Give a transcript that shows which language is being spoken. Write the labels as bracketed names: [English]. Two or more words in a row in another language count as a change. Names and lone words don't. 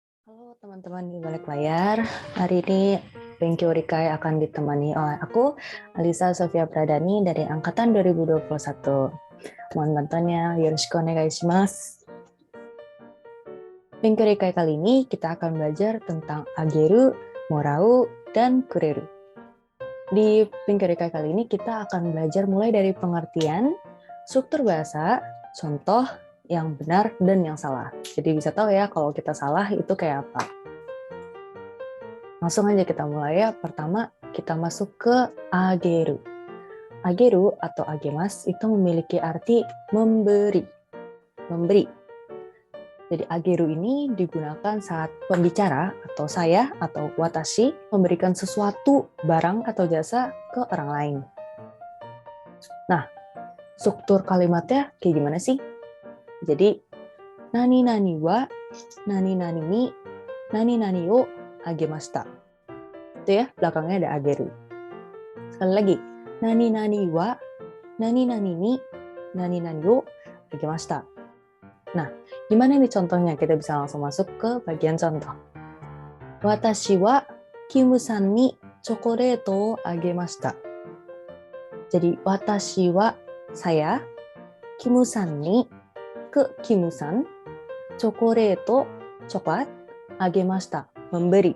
[Indonesian] Halo teman-teman di balik layar, hari ini Benkyo Rikai akan ditemani oleh aku, Alisa Sofia Pradani dari Angkatan 2021. Mohon bantuannya, [Japanese] よろしくお願いします. [Indonesian] Benkyo Rikai kali ini kita akan belajar tentang ageru, morau, dan kureru. Di Benkyo Rikai kali ini kita akan belajar mulai dari pengertian, struktur bahasa, contoh, yang benar dan yang salah. Jadi bisa tahu ya kalau kita salah itu kayak apa. Langsung aja kita mulai ya. Pertama, kita masuk ke ageru. Ageru atau agemas itu memiliki arti memberi. Memberi. Jadi ageru ini digunakan saat pembicara atau saya atau watashi memberikan sesuatu, barang atau jasa ke orang lain. Nah, struktur kalimatnya kayak gimana sih? Jadi, [Japanese] 何々は、何々に、何々をあげました. [Indonesian] Itu ya, belakangnya ada ageru. Sekali lagi, [Japanese] 何々は、何々に、何々をあげました. [Indonesian] Nah, gimana nih contohnya? Kita bisa langsung masuk ke bagian contoh. [Japanese] 私はキムさんにチョコレートをあげました. [Indonesian] Jadi, [Japanese] 私は [Indonesian] saya, [Japanese] キムさんに [Indonesian] ke Kimu-san, chokoreto coklat, agemashita memberi.